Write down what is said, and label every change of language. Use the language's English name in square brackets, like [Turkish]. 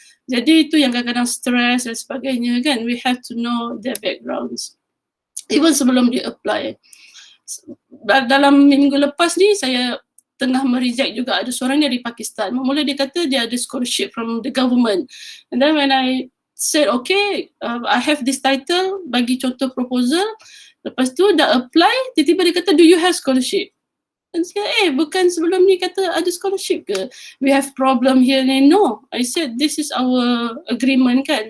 [Malay] Jadi itu yang kadang-kadang stress dan sebagainya kan. [English] We have to know their backgrounds. [Malay] Even sebelum dia apply. Dalam minggu lepas ni saya tengah mereject juga, ada seorang dari Pakistan. Mula dia kata dia ada scholarship [English] from the government. And then when I said okay, I have this title, [Malay] bagi contoh proposal. Lepas tu dah apply, tiba-tiba dia kata [English] do you have scholarship? [Malay] Dan saya bukan sebelum ni kata ada scholarship ke? [English] We have problem here. No, I said this is our agreement kan.